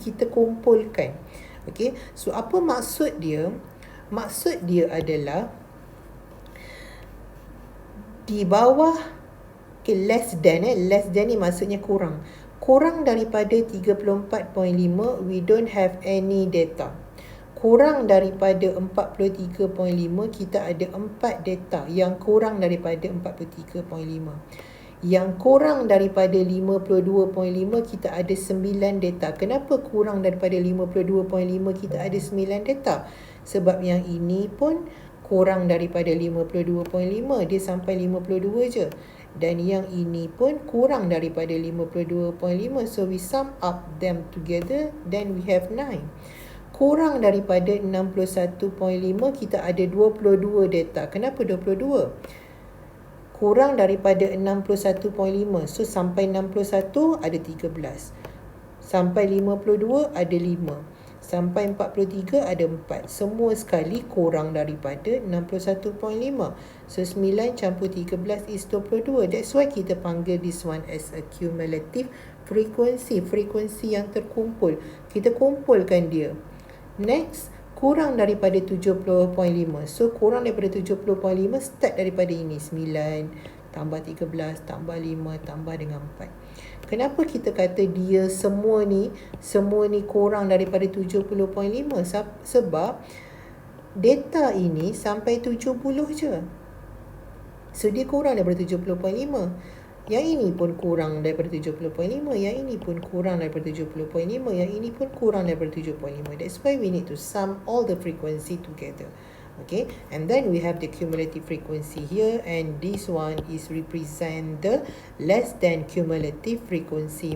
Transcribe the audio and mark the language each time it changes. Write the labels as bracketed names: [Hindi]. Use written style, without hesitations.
[Malay] Kita kumpulkan. Okay, so apa maksud dia? Maksud dia adalah di bawah, okay, less than ni maksudnya kurang. Kurang daripada 34.5, [English] we don't have any data. [Malay] Kurang daripada 43.5, kita ada 4 data yang kurang daripada 43.5. Yang kurang daripada 52.5, kita ada 9 data. Kenapa kurang daripada 52.5, kita ada 9 data? Sebab yang ini pun kurang daripada 52.5, dia sampai 52 je. Dan yang ini pun kurang daripada 52.5. [English] So we sum up them together, then we have 9. [Malay] Kurang daripada 61.5, kita ada 22 data. Kenapa 22? Kurang daripada 61.5. So sampai 61 ada 13. Sampai 52 ada 5. Sampai 43 ada 4. Semua sekali kurang daripada 61.5. So 9 campur 13 is 22. [English] That's why [Malay] kita panggil [English] this one as a cumulative frequency. [Malay] Frekuensi yang terkumpul. Kita kumpulkan dia. Next, kurang daripada 70.5. So kurang daripada 70.5, start daripada ini. 9 tambah 13 tambah 5 tambah dengan 4. Kenapa kita kata dia semua ni kurang daripada 70.5? Sebab data ini sampai 70 je. So dia kurang daripada 70.5. Yang ini pun kurang daripada 70.5. Yang ini pun kurang daripada 70.5. Yang ini pun kurang daripada 70.5. [English] That's why we need to sum all the frequency together. Okay, and then we have the cumulative frequency here, and this one is represent the less than cumulative frequency.